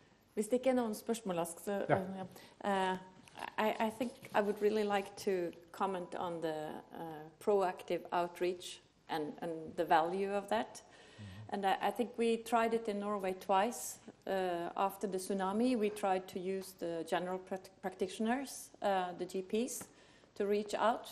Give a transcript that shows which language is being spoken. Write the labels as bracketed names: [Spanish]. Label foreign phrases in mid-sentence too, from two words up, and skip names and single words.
[Norwegian] Hvis det ikke er noen spørsmål, så, [English] I think I would really like to comment on the proactive outreach and the value of that. And I think we tried it in Norway twice. After the tsunami, we tried to use the general practitioners, the GPs, to reach out.